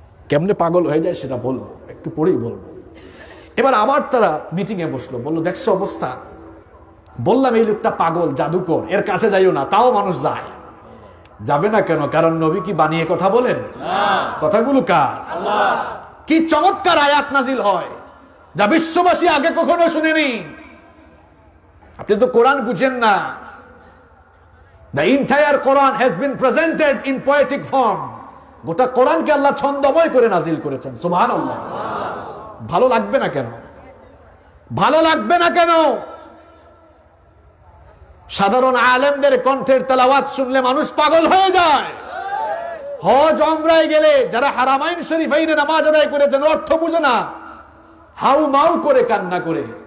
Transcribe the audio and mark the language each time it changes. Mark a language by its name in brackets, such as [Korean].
[Bangla] কেমনে পাগল হয়ে যায় সেটা বলবো, একটু পরেই বলবো। এবার আবার তারা মিটিং এ বসলো, বললো, দেখছো অবস্থা, বললাম এই লোকটা পাগল, জাদুকর, এর কাছে যাইও না। তাও মানুষ যায়। যাবে না কেন? কারণ নবী কি বানিয়ে কথা বলেন? কথাগুলো কার? আল্লাহ। কি চমৎকার আয়াত নাজিল হয় যা বিশ্ববাসী আগে কখনো শুনেনি। আপনি তো কোরআন বুঝেন না, [English] The entire Quran has been presented in poetic form. [Bangla] গোটা কোরআনকে আল্লাহ ছন্দময় করে নাজিল করেছেন। সুবহানাল্লাহ। ভালো লাগবে না কেন? ভালো লাগবে না কেন? সাধারণ আলেমদের কণ্ঠের তেলাওয়াত শুনলে মানুষ পাগল হয়ে যায়। হজ উমরায় গেলে যারা হারামাইন শরীফাইনে নামাজ আদায় করেছেন অর্থ বুঝে না, হাউ মাউ করে কান্না করে।